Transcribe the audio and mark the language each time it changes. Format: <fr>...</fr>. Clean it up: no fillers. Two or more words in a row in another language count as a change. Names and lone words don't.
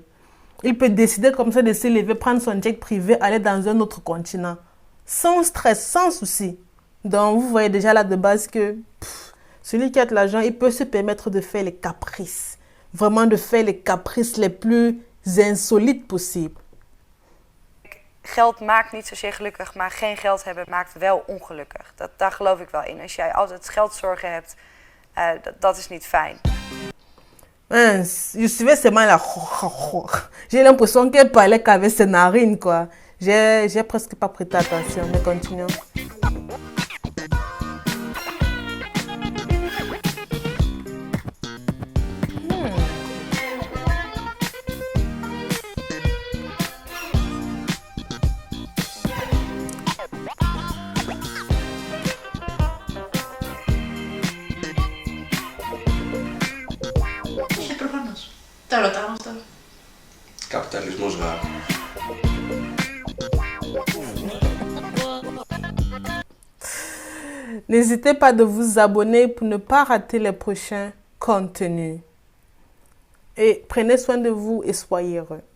<fr>Il peut décider comme ça de se lever, prendre son jet privé, aller dans un autre continent. Sans stress, sans souci. Donc, vous voyez déjà là de base que celui qui a de l'argent, il peut se permettre de faire les caprices. Vraiment de faire les caprices les plus insolites possibles.</fr> <nl>Geld maakt niet zozeer gelukkig, maar geen geld hebben maakt wel ongelukkig. Daar geloof ik wel in. Als jij altijd geldzorgen hebt, dat is niet fijn.</nl> <fr>Je suivais seulement la... J'ai l'impression qu'elle parlait qu'avec ses narines, quoi. J'ai presque pas prêté attention, mais continuons.</fr> <nl>Kapitalisme is raar.</nl> <fr>N'hésitez pas de vous abonner pour ne pas rater les prochains contenus. Et prenez soin de vous et soyez heureux.</fr>